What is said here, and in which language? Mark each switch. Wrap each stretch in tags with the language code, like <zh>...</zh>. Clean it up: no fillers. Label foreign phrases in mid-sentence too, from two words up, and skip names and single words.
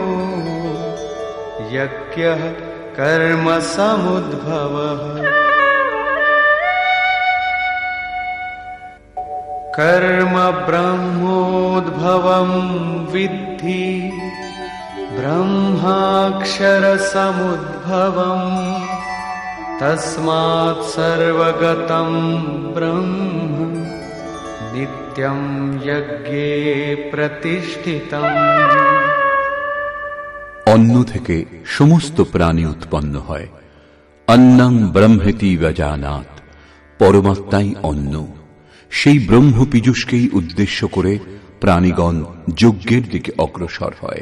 <sa>यज्ञः कर्म समुद्भवः कर्म ब्रह्मोद्भवं विद्धि ब्रह्माक्षर समुद्भवम् तस्मात् सर्वगतं ब्रह्म नित्यं यज्ञे प्रतिष्ठितम्।</sa> <bn>অন্ন থেকে সমস্ত প্রাণী উৎপন্ন হয়।</bn> <sa>অন্নং ব্রহ্মেতি ব্যজানাৎ,</sa> <bn>পরমাত্মাই অন্ন। সেই ব্রহ্ম পীযূষকেই উদ্দেশ্য করে প্রাণীগণ যজ্ঞের দিকে অগ্রসর হয়।</bn>